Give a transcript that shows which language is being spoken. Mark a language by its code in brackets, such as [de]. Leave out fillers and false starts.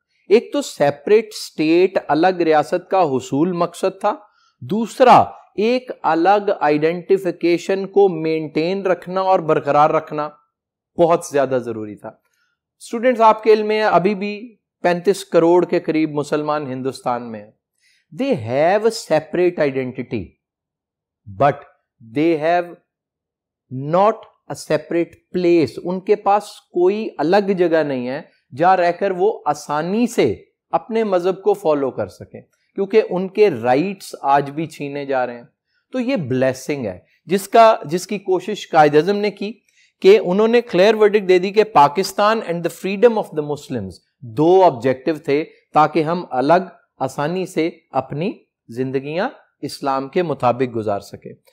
[ur] ایک تو separate state, الگ ریاست کا حصول مقصد تھا, دوسرا ایک الگ آئیڈینٹیفیکیشن کو مینٹین رکھنا اور برقرار رکھنا بہت زیادہ ضروری تھا. اسٹوڈنٹس آپ کے علم میں ابھی بھی 35 کروڑ کے قریب مسلمان ہندوستان میں ہیں. [en] They have a separate identity but they have not a separate place. [ur] ان کے پاس کوئی الگ جگہ نہیں ہے جہاں رہ کر وہ آسانی سے اپنے مذہب کو فالو کر سکیں, کیونکہ ان کے رائٹس آج بھی چھینے جا رہے ہیں. تو یہ بلیسنگ ہے جس کی کوشش قائد اعظم نے کی کہ انہوں نے کلیئر ورڈکٹ دے دی کہ [en] Pakistan and the freedom of the Muslims [ur] do objective تھے تاکہ ہم الگ آسانی سے اپنی زندگیاں اسلام کے مطابق گزار سکے.